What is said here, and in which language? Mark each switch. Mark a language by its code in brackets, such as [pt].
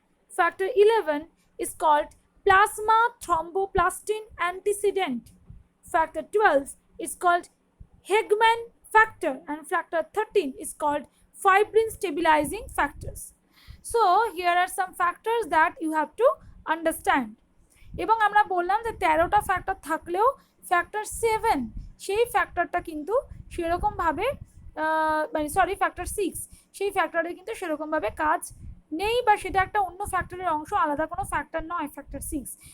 [en] factor 11 is called plasma thromboplastin antecedent, factor 12 is called Hegman factor, and factor 13 is called fibrin stabilizing factors. So here are some factors that you have to understand. [bn] এবং আমরা বললাম যে 13টা factor থাকলেও factor 7 সেই ফ্যাক্টরটা কিন্তু সেরকমভাবে মানে sorry factor 6 সেই ফ্যাক্টরে কিন্তু সেরকমভাবে কাজ নেই, বা সেটা একটা অন্য ফ্যাক্টরের অংশ, আলাদা কোনো ফ্যাক্টর নয় ফ্যাক্টর 6।